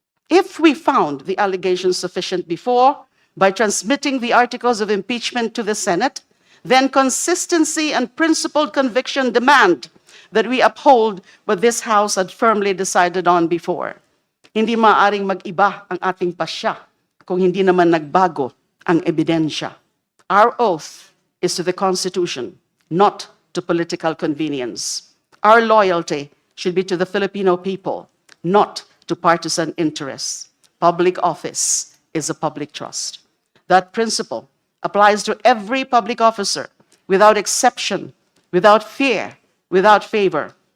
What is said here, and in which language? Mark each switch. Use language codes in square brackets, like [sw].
[en] If we found the allegations sufficient before by transmitting the articles of impeachment to the Senate, then consistency and principled conviction demand that we uphold what this House had firmly decided on before. [tl] Hindi maaaring mag-iba ang ating pasya kung hindi naman nagbago ang ebidensya. [en] Our oath is to the Constitution, not to political convenience. Our loyalty should be to the Filipino people, not to partisan interests. Public office is a public trust. That principle applies to every public officer without exception, without fear, without favor.